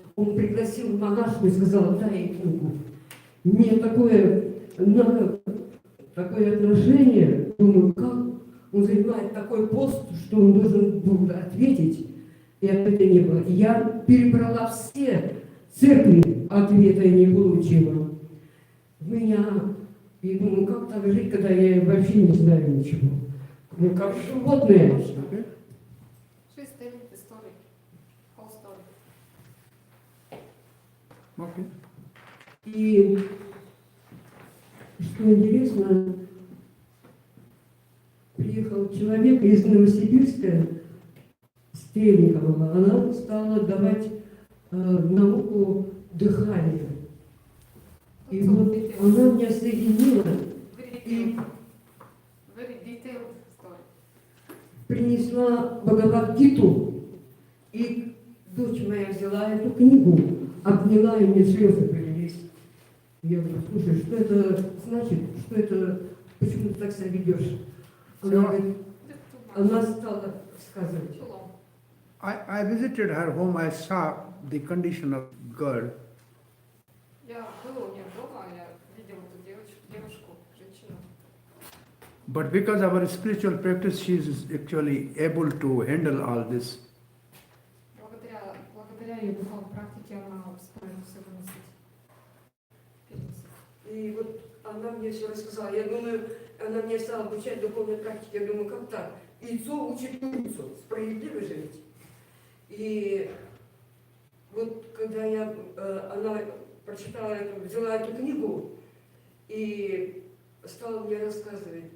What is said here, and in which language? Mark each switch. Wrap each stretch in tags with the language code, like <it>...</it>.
<ru>Он пригласил монашку и сказал, дай ей книгу. Мне такое отношение, думаю, как он занимает такой пост, что он должен был ответить, и ответа не было. Я перебрала все церкви, ответа я не получила. И думаю, как так жить, когда я вообще не знаю ничего. Ну, как животное.</ru> <en>She's telling the story, whole story. Okay.</en> <ru>И что интересно, приехал человек из Новосибирска, Стрельникова, она стала давать науку дыхания. И вот она меня соединила и</ru> <en>Very detailed story.</en> <ru>принесла Бхагавад-гиту, и дочь моя взяла эту книгу, обняла, и мне слезы полились. Я говорю, слушай, что это значит, что это, почему ты так себя ведешь? Она говорит, она стала сказывать.</ru> <en>Too long. I visited her home, I saw the condition of girl.</en> <ru>Я была у нее дома, я видела эту девушку, женщину.</ru> <en>But because of her spiritual practice, she is actually able to handle all this.</en> <ru>Благодаря ее духовной практике она справилась все выносить. И вот она мне все рассказала. Я думаю, она мне стала обучать духовной практике. Я думаю, как так? Яйцо учит курицу. Справедливо же ведь? И вот когда она прочитала взяла эту книгу и стала мне рассказывать.</ru>